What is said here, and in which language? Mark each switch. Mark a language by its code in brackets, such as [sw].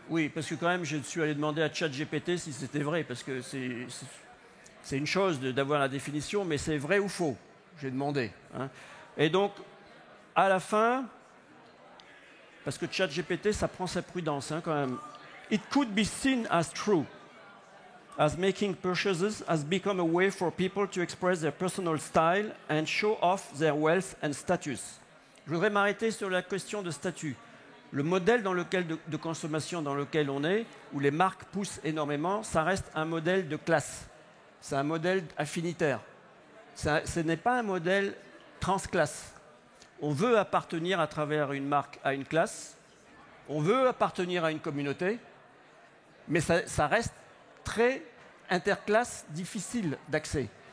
[fr] Oui, parce que quand même, je suis allé demander à ChatGPT si c'était vrai, parce que c'est une chose d'avoir la définition, mais c'est vrai ou faux? J'ai demandé. Hein. Et donc, à la fin, parce que ChatGPT, ça prend sa prudence hein, quand même. [en] It could be seen as true, as making purchases has become a way for people to express their personal style and show off their wealth and status. [fr] Je voudrais m'arrêter sur la question de statut. Le modèle de consommation dans lequel on est, où les marques poussent énormément, ça reste un modèle de classe. C'est un modèle affinitaire. Ce n'est pas un modèle transclasse. On veut appartenir à travers une marque à une classe, on veut appartenir à une communauté, mais ça reste très interclasse, difficile d'accès.